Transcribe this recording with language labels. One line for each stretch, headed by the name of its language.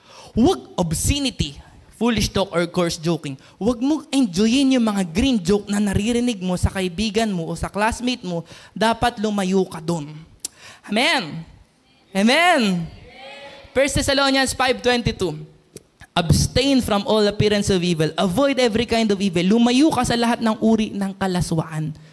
Filipino: Huwag
English: obscenity, foolish talk, or coarse joking.
Filipino: Huwag mong enjoyin yung mga green joke na naririnig mo sa kaibigan mo o sa classmate mo. Dapat lumayo ka doon. Amen? Amen?
English: 1 Thessalonians 5:22. Abstain from all appearance of evil. Avoid every kind of evil.
Filipino: Lumayo ka sa lahat ng uri ng kalaswaan.